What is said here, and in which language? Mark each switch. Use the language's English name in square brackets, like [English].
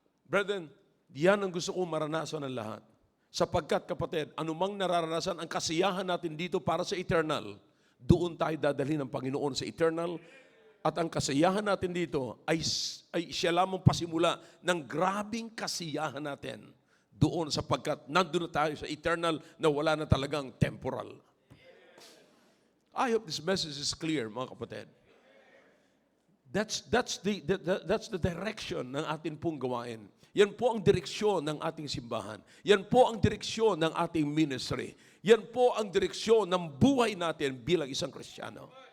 [Filipino] Brethren, yan ang gusto kong maranasan ng lahat. Sapagkat kapatid, anumang nararanasan, ang kasiyahan natin dito para sa eternal, doon tayo dadalhin ng Panginoon sa eternal. At ang kasiyahan natin dito ay siya lamang pasimula ng grabing kasiyahan natin doon sapagkat nandun na tayo sa eternal na wala na talagang temporal. [English] I hope this message is clear, mga kapatid. [Filipino] That's the direction ng ating pong gawain. Yan po ang direksyon ng ating simbahan. Yan po ang direksyon ng ating ministry. Yan po ang direksyon ng buhay natin bilang isang Kristiyano.